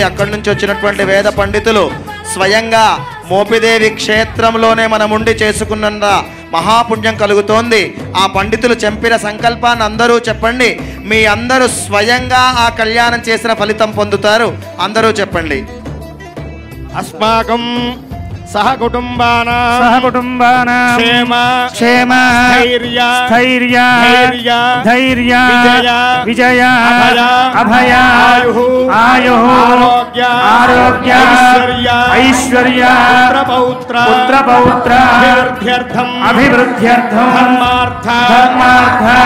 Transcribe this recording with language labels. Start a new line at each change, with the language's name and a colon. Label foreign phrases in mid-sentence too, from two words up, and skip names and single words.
Telugu: అక్కడి నుంచి వచ్చినటువంటి వేద పండితులు స్వయంగా మోపిదేవి క్షేత్రంలోనే మనముండి చేసుకున్న మహాపుణ్యం కలుగుతోంది. ఆ పండితులు చెప్పిన సంకల్పాన్ని అందరూ చెప్పండి. మీ అందరూ స్వయంగా ఆ కళ్యాణం చేసిన ఫలితం పొందుతారు. అందరూ చెప్పండి.
Sanskrit: అస్మాకం सहकुटुम्बानां क्षेम क्षेम धैर्य धैर्य धैर्य विजय अभय आयुः आरोग्य ऐश्वर्य पुत्र पौत्र अभिवृद्ध्यर्थं धर्मार्थ